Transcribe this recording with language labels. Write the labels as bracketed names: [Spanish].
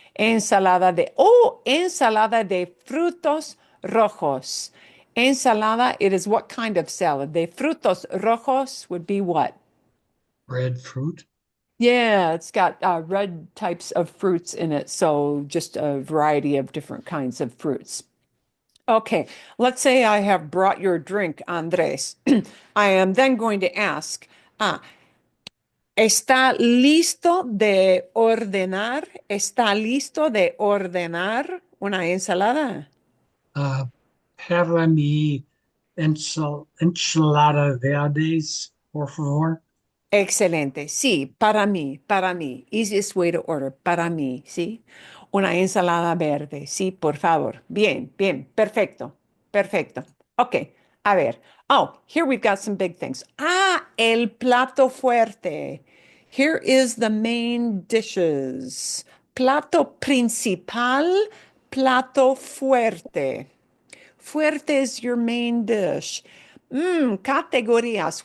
[Spanish] Ensalada de frutos rojos. [English] Ensalada, it is what kind of salad? [Spanish] De frutos rojos [English] would be what? Red fruit. Yeah, it's got red types of fruits in it, so just a variety of different kinds of fruits. Okay, let's say I have brought your drink, Andres. I am then going to ask, [Spanish] ¿está listo de ordenar? ¿Está listo de ordenar una ensalada? Para mi enchilada verdes, por favor. Excelente. Sí, para mí, para mí. [English] Easiest way to order, [Spanish] para mí, ¿sí? Una ensalada verde, sí, por favor. Bien, bien, perfecto, perfecto. Ok, A ver. [English] Oh, here we've got some big things. [Spanish] El plato fuerte. [English] Here is the main dishes. [Spanish] Plato principal, plato fuerte. [English] Fuerte is your main dish. Categorías.